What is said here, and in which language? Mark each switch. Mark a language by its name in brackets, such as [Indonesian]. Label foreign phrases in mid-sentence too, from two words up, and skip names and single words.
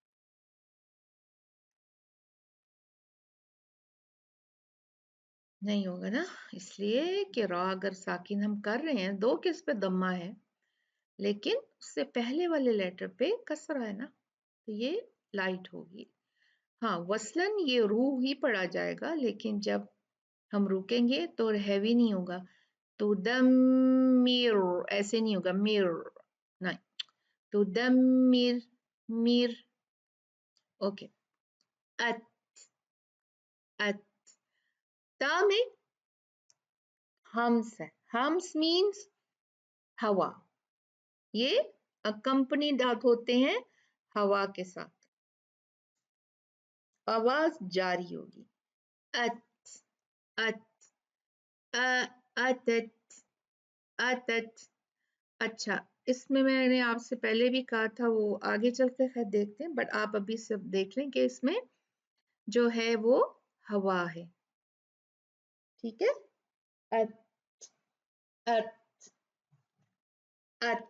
[Urdu] نہیں ہوگا نا، اس لیے کہ را اگر ساکن ہم کر رہے ہیں، دو کس پہ ضمہ ہے لیکن اس سے پہلے والے لیٹر پہ کسرہ ہے نا، تو یہ لائٹ ہوگی. ہاں وصلاً یہ روح ہی پڑھا جائے گا، لیکن جب ہم رکیں گے تو ہیوی نہیں ہوگا. تو دم مِر ایسے نہیں ہوگا، مِر نہیں، تو دم مِر، مِر. اوکے. اَت، اَت، تا میں ہمس ہے، ہمس مینز ہوا، یہ اکمپنیڈ ہوتے ہیں ہوا کے ساتھ، آواز جاری ہوگی. अत, अत, अतत, अतत। اچھا، اس میں میں نے آپ سے پہلے بھی کہا تھا، وہ آگے چل کر خیر دیکھتے ہیں، بٹ آپ ابھی سب دیکھ لیں کہ اس میں جو ہے وہ ہوا ہے، ٹھیک ہے. अत, अत, अत।